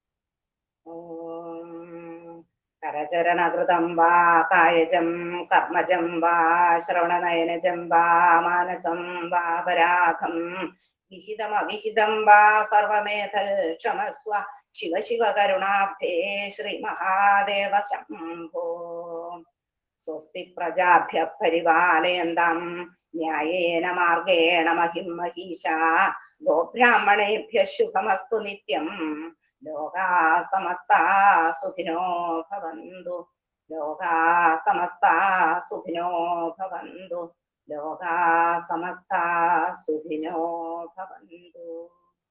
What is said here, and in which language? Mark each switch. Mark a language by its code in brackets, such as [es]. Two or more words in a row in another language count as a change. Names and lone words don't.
[sa] ഓം കരചരണകൃതം വാ കായജം കർമ്മജം വാ ശ്രവണനയനജം വാ മാനസം വാ പരാധം വിഹിതമവിഹിതം വാ സർവമേധൽ ക്ഷമസ്വ ശിവ ശിവ കരുണാബ്ധേ ശ്രീ മഹാദേവ ശംഭോ. സ്വസ്തി പ്രജാഭ്യ പരിപാലയന്താം ന്യായേന മാർഗേണ മഹിം മഹീശാ ഗോബ്രാഹ്മണേഭ്യ ശുഭമസ്തു നിത്യം. ലോകാ സമസ്താ സുഖിനോ ഭവന്തു. ലോകാ സമസ്താ സുഖിനോ ഭവന്തു. ലോകാ സമസ്താ സുഖിനോ ഭവന്തു.